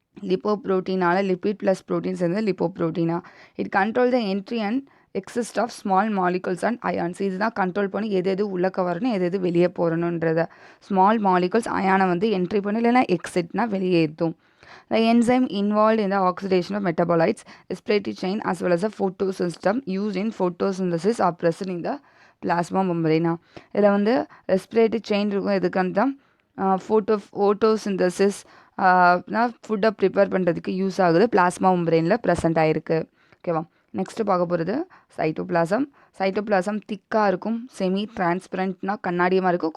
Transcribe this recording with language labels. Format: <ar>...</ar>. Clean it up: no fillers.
<ta>லிப்போப்ரோட்டீனால lipid plus protein சேர்ந்து லிப்போப்ரோட்டீனா.</ta> <en>It control the entry and exist of small molecules and ions.</en> <ta>இதுதான் control பண்ணி எது உள்ளக்க வரணும் எது வெளியே போகணுன்றத. ஸ்மால் மாலிகுல்ஸ் அயானை வந்து என்ட்ரி பண்ணி இல்லைன்னா எக்ஸிட்னா வெளியேற்றும்.</ta> <en>The enzyme involved in the oxidation of metabolites, respiratory chain as well as the photosystem used in photosynthesis are present in the plasma membrane.</en> <ta>இதில் வந்து ரெஸ்பிரேட்டரி செயின் இருக்கும். எதுக்கான தான் ஃபோட்டோசிந்தசிஸ் ஃபுட்டை ப்ரிப்பேர் பண்ணுறதுக்கு யூஸ் ஆகுது. பிளாஸ்மா மெம்பரேனில் ப்ரெசென்ட் ஆகிருக்கு. ஓகேவா. Next பார்க்க போகிறது சைட்டோபிளாசம். சைட்டோபிளாசம் திக்காக இருக்கும். செமி டிரான்ஸ்பரண்ட்னா கண்ணாடியமாக இருக்கும்.</ta>